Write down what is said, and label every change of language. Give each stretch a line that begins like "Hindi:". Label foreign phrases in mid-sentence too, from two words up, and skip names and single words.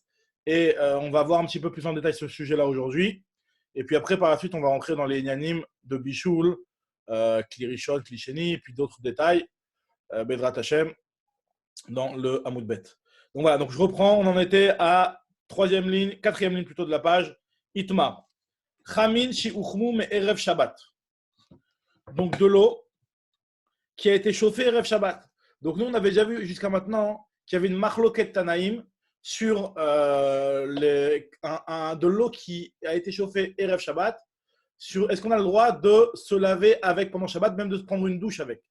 French: Et on va voir un petit peu plus en détail ce sujet-là aujourd'hui. Et puis après, par la suite, on va rentrer dans les Inyanim de Bichoul,
Hebrew: כלי ראשון כלי שני,
French: et puis d'autres détails,
Hebrew: בעזרת השם,
French: dans le
Hebrew: עמוד ב.
French: Donc voilà, donc je reprends, on en était à quatrième ligne plutôt de la page,
Hebrew: איתמר. חמין שהוחמו מערב שבת.
French: Donc de l'eau qui a été chauffée
Hebrew: ערב שבת.
French: Donc nous, on avait déjà vu jusqu'à maintenant qu'il y avait une
Hebrew: מחלוקת תנאים
French: sur de l'eau qui a été chauffée
Hebrew: ערב שבת.
French: Est-ce qu'on a le droit de se laver avec pendant Shabbat, même de se prendre une douche avec?